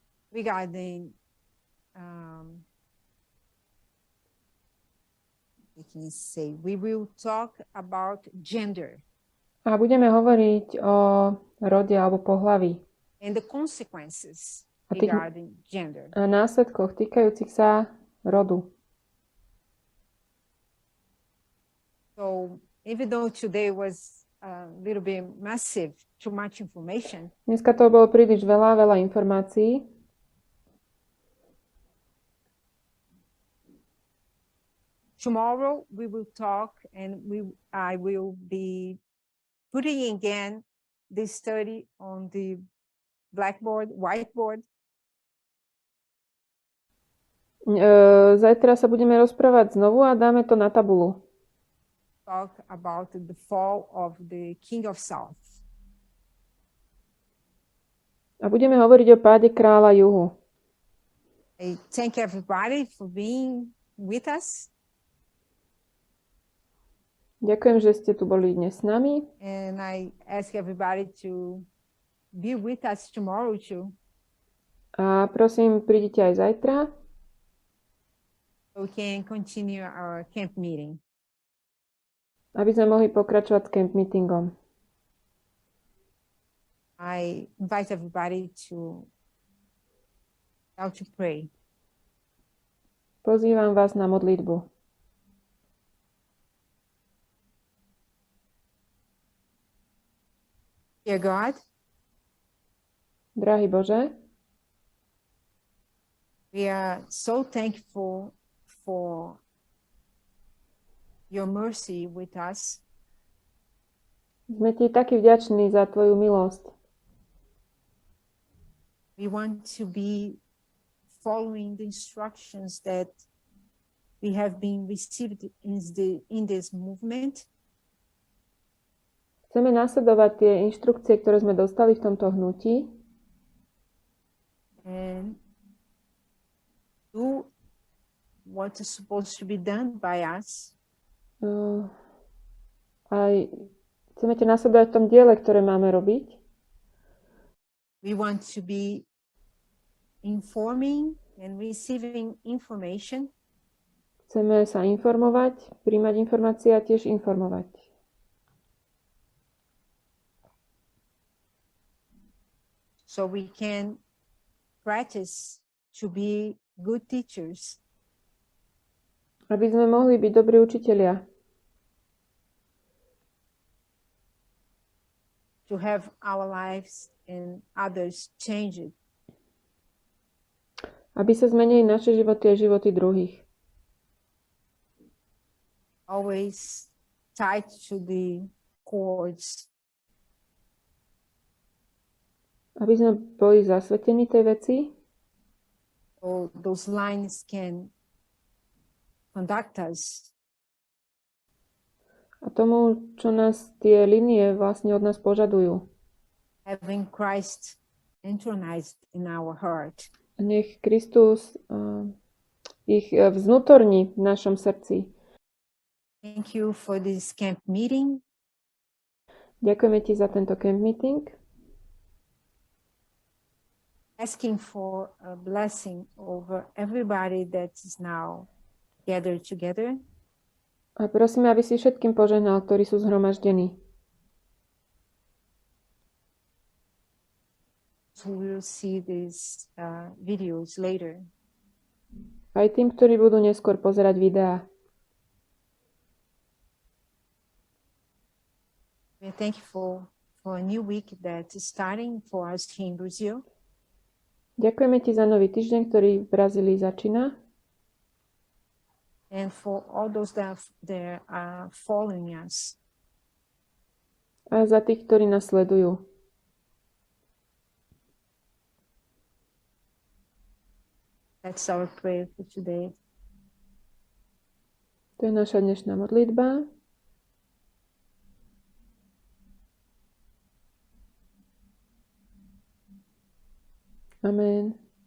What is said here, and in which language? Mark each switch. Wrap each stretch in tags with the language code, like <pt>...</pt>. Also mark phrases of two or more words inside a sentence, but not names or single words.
<en>regarding we will talk about gender</en> <sk>A budeme hovoriť o rode alebo pohlaví</sk> <en>and the consequences</en> <sk>a tých</sk> <en>regarding gender.</en> <sk>a následkoch týkajúcich sa rodu.</sk> <en>So even though today was a little bit massive, too much information,</en> <sk>Dneska to bolo príliš veľa informácií.</sk> <en>tomorrow we will talk and I will be putting again the study on the whiteboard.</en> <sk>Zajtra sa budeme rozprávať znovu a dáme to na tabulu.</sk> <en>Talk about the fall of the King of South.</en> <sk>A budeme hovoriť o páde kráľa Juhu.</sk> <en>I thank everybody for being with us.</en> <sk>Ďakujem, že ste tu boli dnes s nami.</sk> <en>And I ask everybody to be with us tomorrow too.</en> <sk>A prosím, prídite aj zajtra.</sk> <en>So we can continue our camp meeting.</en> <sk>Aby sme mohli pokračovať s</sk> <en>camp meetingom. I invite everybody to pray.</en> <sk>Pozývam vás na modlitbu.</sk> <en>Dear God,</en> <sk>Drahý Bože,</sk> <en>we are so thankful for your mercy with us.</en> <sk>sme ti takí vďační za tvoju milosť.</sk> <en>We want to be following the instructions that we have been received in this movement.</en> <sk>Chceme nasledovať tie inštrukcie, ktoré sme dostali v tomto hnutí.</sk> <en>And do what is supposed to be done by us.</en> <sk>Aj chceme ťa nasledovať v tom diele, ktoré máme robiť.</sk> <en>We want to be informing and receiving information.</en> <sk>Chceme sa informovať, príjmať informácie a tiež informovať.</sk> <en>So we can practice to be good teachers.</en> <sk>Aby sme mohli byť dobrí učitelia.</sk> <en>To have our lives and others changed.</en> <sk>Aby sa zmenili naše životy a životy druhých.</sk> <en>Always tied to the cords.</en> <sk>Aby sme boli zasvetení tej veci.</sk> <en>So those lines can conduct us.</en> <sk>A tomu, čo nás tie linie vlastne od nás požadujú.</sk> <en>Having Christ intronized in our heart.</en> <sk>Nech Kristus ich vnútorní v našom srdci.</sk> <en>Thank you for this camp meeting.</en> <sk>Ďakujeme ti za tento</sk> <en>camp meeting. Asking for a blessing over everybody that is now gathered together.</en> <sk>A prosíme, aby si všetkým požehnal, ktorí sú zhromaždení.</sk> <en>Who will see these videos later.</en> <sk>Aj tým, ktorí budú neskôr pozerať videá.</sk> <en>We're thankful for a new week that is starting for us here in Brazil.</en> <sk>Ďakujeme ti za nový týždeň, ktorý v Brazílii začína.</sk> <en>And for all those that are following us.</en> <sk>A za tých, ktorí nás sledujú.</sk> <en>That's our prayer for today.</en> <sk>To je naša dnešná modlitba.</sk> <en>Amen.</en>